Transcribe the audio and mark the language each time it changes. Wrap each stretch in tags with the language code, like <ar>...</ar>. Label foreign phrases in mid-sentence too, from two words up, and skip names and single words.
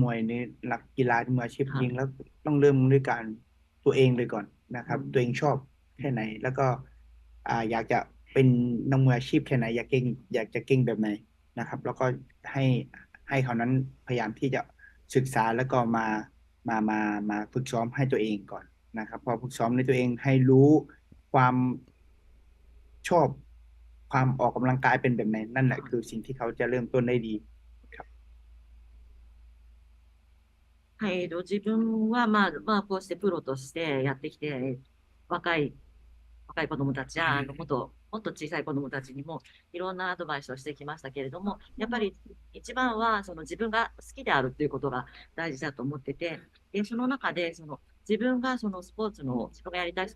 <th>วยในหลักกีฬาที่มืออาชีพจริงแล้วต้องเริ่มด้วยการตัวเองเลยก่อนนะครับตัวเองชอบแค่ไหนแล้วก็อยากจะเป็นนักมวยอาชีพแค่ไหนอยากจะเก่งแบบไหนนะครับแล้วก็ให้เขานั้นพยายามที่จะศึกษาแล้วก็มาฝึกซ้อมให้ตัวเองก่อนนะครับพอฝึกซ้อมในตัวเองให้รู้ความชอบความออกกำลังกายเป็นแบบไหนนั่นแหละคือสิ่งที่เขาจะเริ่มต้นได้ดีครับ</th> <ja>自分はこうしてプロとしてやってきて若い子どもたちやもっと小さい子どもたちにもいろんなアドバイスをしてきましたけれども、やっぱり一番は自分が好きであるということが大事だと思ってて、でその中で自分が自分がやりたいスポ</ja>